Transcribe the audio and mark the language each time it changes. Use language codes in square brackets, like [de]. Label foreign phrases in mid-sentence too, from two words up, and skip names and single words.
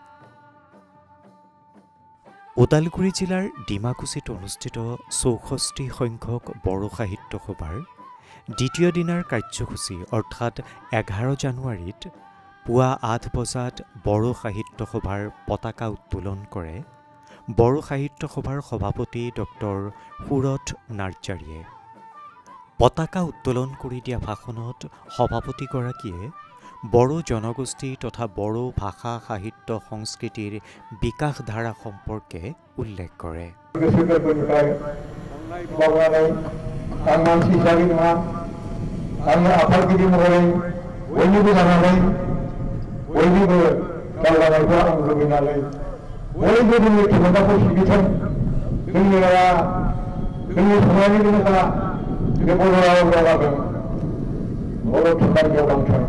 [as] ওদালগুৰি জিলাৰ ডিমাকুছিত অনুষ্ঠিত ৬৪ সংখ্যক বড়ো সাহিত্য সভাৰ দ্বিতীয় দিনাৰ কাৰ্যসূচী অৰ্থাৎ ১১ জানুৱাৰীত পুৱা ৮ বজাত বড়ো সাহিত্য সভাৰ পতাকা উত্তোলন কৰে বড়ো সাহিত্য সভাৰ সভাপতি ডক্টৰ সুৰথ নাৰ্জাৰীয়ে। পতাকা উত্তোলন কৰি দিয়া ভাষণত সভাপতিগৰাকীয়ে বড়ো জনগোষ্ঠী তথা বড়ো ভাষা সাহিত্য সংস্কৃতিৰ বিকাশ ধাৰা সম্পৰ্কে উল্লেখ কৰে। [brx] आं मानसि हिसाबै नङा, आङो आफादगिरि महरै बयनिबो जानानै बयनिबो दावगानायखौ आं लुबैनानै बयबो जोंनि थुलुंगाखौ सिबिथों। जोंनि रावा, जोंनि थुनलाइनि गोहोआ बे बर' रावाव दावगागोन, बर' थुनलाइ जौगाथों।